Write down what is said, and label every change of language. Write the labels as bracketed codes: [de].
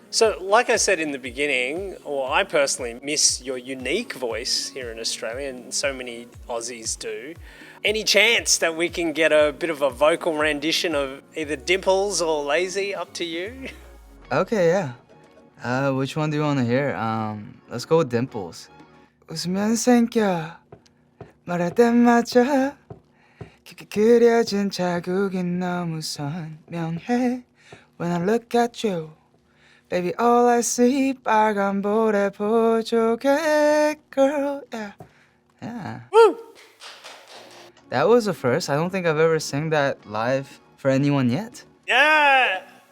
[en] So like I said in the beginning, or I personally miss your unique voice here in Australia, and so many Aussies do. Any chance that we can get a bit of a vocal rendition of either Dimples or Lazy? Up to you. Okay, yeah. Which one do you want to hear? Let's go with Dimples. [ko] 웃으면 생겨 말할 땐 맞아. 그려진 자국이 너무 선명해. [en] When I look at you, baby, all I see [ko] 빨간 볼에 보조개, [en] girl, yeah. Yeah. Woo! That was a first. I don't think I've ever sang that live for anyone yet. Yeah!